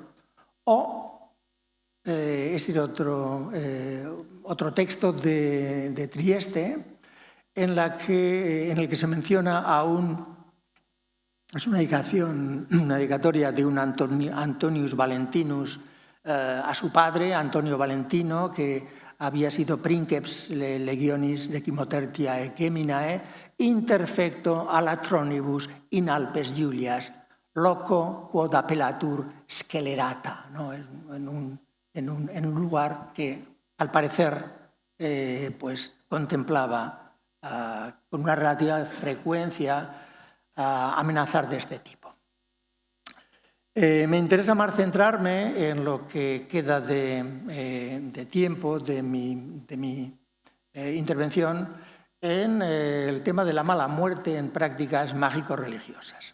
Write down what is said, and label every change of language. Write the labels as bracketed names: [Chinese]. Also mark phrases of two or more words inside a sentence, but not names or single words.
[Spanish] O otro texto de Trieste, en el que se menciona es una dedicatoria de un Antonius Valentinus a su padre, Antonio Valentino, que había sido [Latin] princeps legionis decimotertia echeminae, interfecto a latronibus in Alpes Iulias, loco quod appellatur Scelerata, [Spanish] ¿no? En un lugar que, al parecer, pues contemplaba con una relativa frecuencia amenazar de este tipo. Me interesa más centrarme en lo que queda de tiempo de mi intervención en el tema de la mala muerte en prácticas mágico-religiosas.